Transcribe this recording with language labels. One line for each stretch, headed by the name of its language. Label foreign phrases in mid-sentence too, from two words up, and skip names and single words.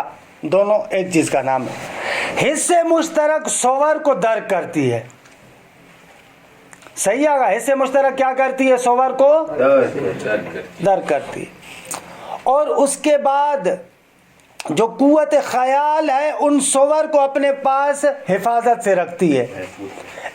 Urdu: دونوں ایک چیز کا نام ہے. حس مشترک صور کو درک کرتی ہے. صحیح آگا؟ حس مشترک کیا کرتی ہے؟ صور کو درک کرتی ہے. اور اس کے بعد جو قوت خیال ہے ان صور کو اپنے پاس حفاظت سے رکھتی ہے.